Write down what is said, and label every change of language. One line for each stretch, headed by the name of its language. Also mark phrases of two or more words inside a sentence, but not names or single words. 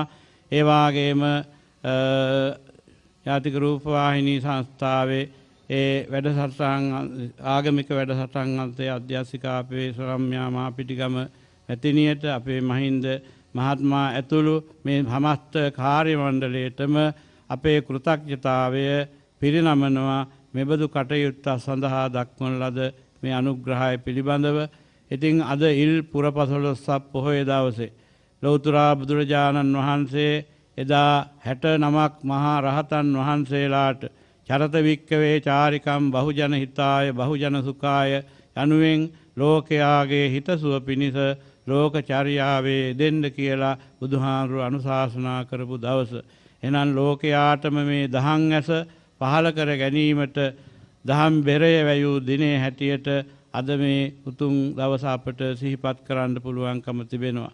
Sinhala: ඒ වගේම ජාතික රූපවාහිනී සංස්ථාවේ ඒ වැඩසටහන් ආගමික වැඩසටහන් අන්තයේ අධ්‍යක්ෂිකා අපේ සරම්‍යා මාපිටිගම මැතිණියට අපේ මහින්ද මහත්මයා ඇතුළු මේ සමස්ත කාර්ය මණ්ඩලයටම අපේ කෘතඥතාවය පිරිනමනවා. මෙබඳු කටයුත්ත සඳහා දක්වන ලද මේ අනුග්‍රහය පිළිබඳව. ඉතින් අද ඉල් පුරපසළොස්වක පොහොය දවසේ ලෞතර බුදුරජාණන් වහන්සේ එදා 69ක් මහා රහතන් වහන්සේලාට
Pali: චරත වික්කවේ චාරිකම් බහුජන හිතාය බහුජන සුඛාය
Sinhala: යනුවෙන් ලෝකයාගේ හිතසුව පිණිස ලෝකචර්යාවේ දෙන්න කියලා බුදුහාමුදුරු අනුශාසනා කරපු දවස. එහෙනම් ලෝකයාටම මේ දහම් ඇස පහල කර ගැනීමට දහම් බෙරය වැයූ දිනේ හැටියට අද මේ උතුම් දවස අපට සිහිපත් කරන්න පුළුවන්කම තිබෙනවා.